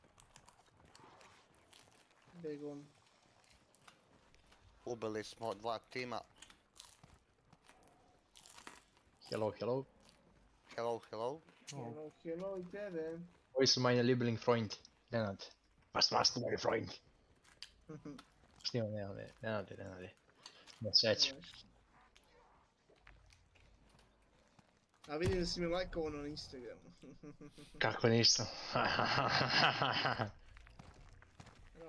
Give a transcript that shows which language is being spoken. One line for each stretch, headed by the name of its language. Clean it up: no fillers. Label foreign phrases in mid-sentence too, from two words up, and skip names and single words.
Bosnian: Begom. Ubili smo 2 tima.
English: Hello, hello. Hello, hello. Hello, hello
Bosnian: i tebe.
German: Wo ist meine Lieblingsfreund? Lennart. Was machst du, mein Freund?
Bosnian: Snimam, Lennarte. Ne sreći. A vidim da si mi lajkovao na Instagramu. Kako nisam?